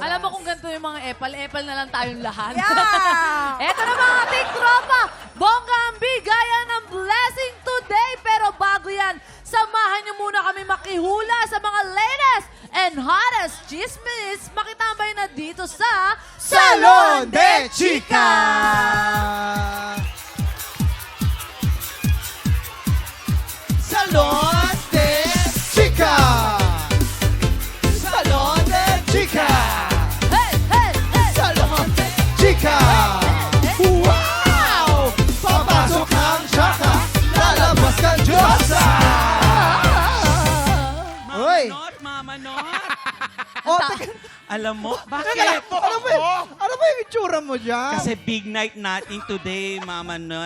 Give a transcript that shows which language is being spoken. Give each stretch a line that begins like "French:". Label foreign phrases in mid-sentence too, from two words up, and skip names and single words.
Filipino: alam mo kung ganito yung mga epal na lang tayong lahat.
English: Yeah!
Filipino: Eto na mga ating tropa, bongga ang bigayan ng
English: blessing today.
Filipino: Pero bago yan, samahan niyo muna kami makihula sa mga
English: latest and hottest
Filipino: chismis. Makitambay na dito sa Salon de Chica! Salon de Chica! Salon de Chica!
English: Hey, hey, hey!
Filipino: Salon de Chica!
English: Wow!
Filipino: Papasok ang Chaka, lalabas kang Diyosa! Uy! Mama Not. Oh, teka, Alam mo, bakit? ano ba yung itsura mo dyan? Kasi
English: big night
Filipino: natin today, Mama Not.